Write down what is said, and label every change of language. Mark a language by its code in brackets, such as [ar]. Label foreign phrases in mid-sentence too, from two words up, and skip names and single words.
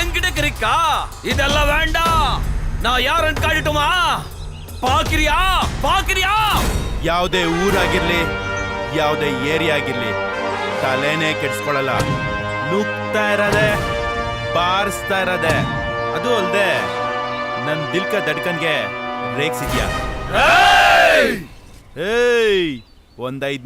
[ta] எதுக்கு இருக்கா இதெல்லாம் வேண்டாம் நான் யாருன்னு காட்டிட்டுமா பாக்குறியா பாக்குறியா [kn] ಯಾವುದೇ ಊರಾಗಿರ್ಲಿ ಯಾವುದೇ ಏರಿಯಾ ಆಗಿರ್ಲಿ ತಲೆನೇ ಕೆಡ್ಸ್ಕೊಳಲ್ಲ ನುಗ್ತಾ ಇರದೆ ಬಾರಿಸ್ತಾ ಇರದೆ ಅದು ಅಲ್ದೆ ನನ್ [hi] दिलक धड़कनगे [kn] ರೇಗ್ಸಿದ್ಯಾ ಏಯ್ ಒಂದ್ 5